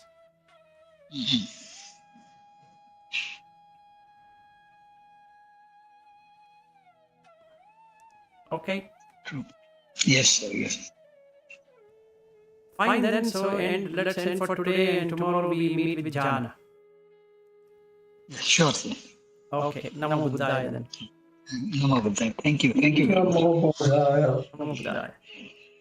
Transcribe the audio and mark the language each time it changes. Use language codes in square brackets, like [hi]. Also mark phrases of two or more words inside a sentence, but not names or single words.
[en] Okay. True. Yes, sir. Yes. Fine then. So let's end for today, and tomorrow we meet with jhana. Sure, sir. Okay. [pi] Namo Buddhaya [en] then. [pi] Namo Buddhaya. [en] Thank you. Thank you very much. [pi] Namo Buddhaya. Namo Buddhaya.